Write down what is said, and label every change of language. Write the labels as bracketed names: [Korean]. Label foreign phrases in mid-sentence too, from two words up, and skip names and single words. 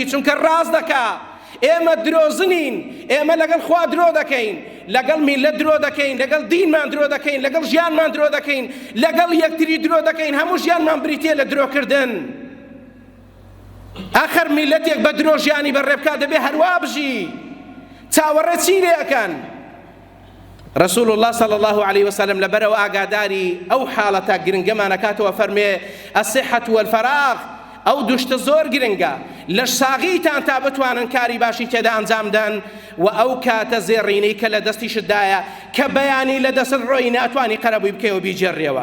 [Central Kurdish] چونکە ڕاست دەکا ئێمە درۆزنین، ئێمە لەگەڵ خوا درۆ دەکەین، لەگەڵ میلەت درۆ دەکەین، لەگەڵ دینمان درۆ دەکەین، لەگەڵ ژیانمان درۆ دەکەین، لەگەڵ یەکتری درۆ دەکەین، هەموو ژیانمان بریتێ لە درۆکردن. آخر میلەتێک بە درۆ ژیانی بەڕێبکا دەبێ هەروە بژی. چاوەڕێ چی لێەکەن؟ [Arabic] رسول الله صلى الله عليه وسلم [Central Kurdish] لبرو ئاگاداری ئەو حاڵەتە گرنگەمانەکاتەوە فەرمێ [Arabic] الصحة والفراغ، [Central Kurdish] ئەو دوشتە زۆر گرنگە، لەش ساغیتان تا بتوانن کاری باشی تێدا ئەنجام دەن و ئەو کاتە زێڕینەی کە لە دەستیشتدایە کە بەیانی لە دەست ڕۆی ناتوانی قەرەبووی بکەوە بیجێڕێەوە.